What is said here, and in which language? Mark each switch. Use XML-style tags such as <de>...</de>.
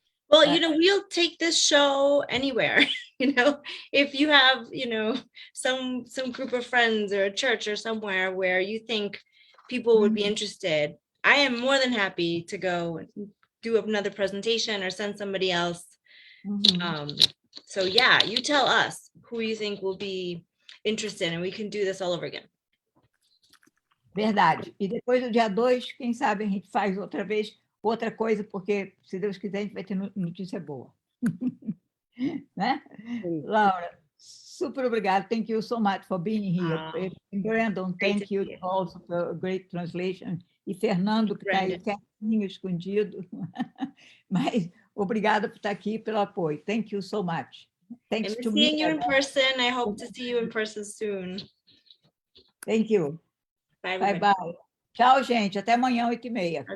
<en>Well, we'll take this show anywhere, if you have, some group of friends or a church or somewhere where you think people would be interested. I am more than happy to go and do another presentation or send somebody else. So yeah, you tell us who you think will be interested and we can do this all over again.</en> <pt>Verdade. E depois do dia 2, quem sabe a gente faz outra vez outra coisa, porque, se Deus quiser, a gente vai ter notícia boa. Né? Laura, super obrigada.</pt> <en>Thank you so much for being here. Brandon, thank you also for a great translation.</en> <pt>E Fernando, que está aí quietinho, escondido. Mas obrigada por estar aqui, pelo apoio.</pt> <en>Thank you so much. Thanks to me. Seeing you in person. I hope to see you in person soon. Thank you. Bye,</en> <pt>bye. Tchau, gente. Até amanhã, 8h30.</pt>